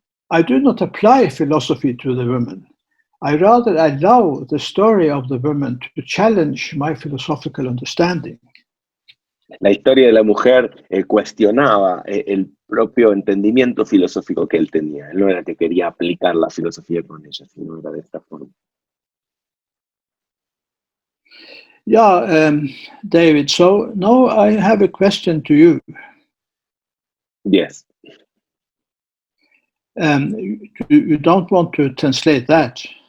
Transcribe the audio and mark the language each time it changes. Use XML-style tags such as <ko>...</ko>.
<en>I do not apply philosophy to the woman. I rather allow the story of the woman to challenge my philosophical understanding.</en> <es>La historia de la mujer cuestionaba el propio entendimiento filosófico que él tenía. Él no era que quería aplicar la filosofía con ella, sino era de esta forma.</es> <en>Yeah, David, so now I have a question to you. Yes. You don't want to translate that?</en>